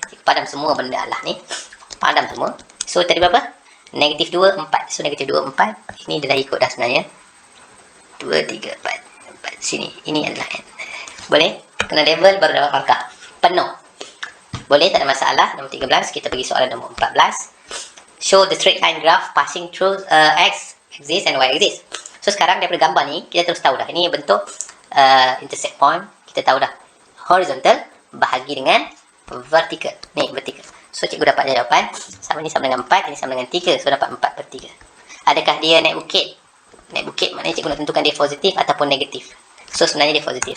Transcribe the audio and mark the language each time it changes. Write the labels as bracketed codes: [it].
[ms] Cikgu padam semua benda Allah ni. Padam semua. So, tadi berapa? Negatif 2, 4. So, negatif 2, 4. Ini dah ikut dah sebenarnya. 2, 3, 4. Sini. Ini adalah N. Boleh? Kena label baru dapat markah. Penuh. Boleh? Tak ada masalah. Nombor 13. Kita pergi soalan nombor 14. [en] Show the straight line graph passing through X axis and Y axis. [ms] So, sekarang daripada gambar ni, kita terus tahu dah. Ini bentuk intersect point. Kita tahu dah. Horizontal bahagi dengan vertical. Ni, vertical. So, cikgu dapat jawapan. Sama ni sama dengan 4. Ini sama dengan 3. So, dapat 4 per 3. Adakah dia naik bukit? Naik bukit maknanya cikgu nak tentukan dia positif ataupun negatif. So, sebenarnya dia positif.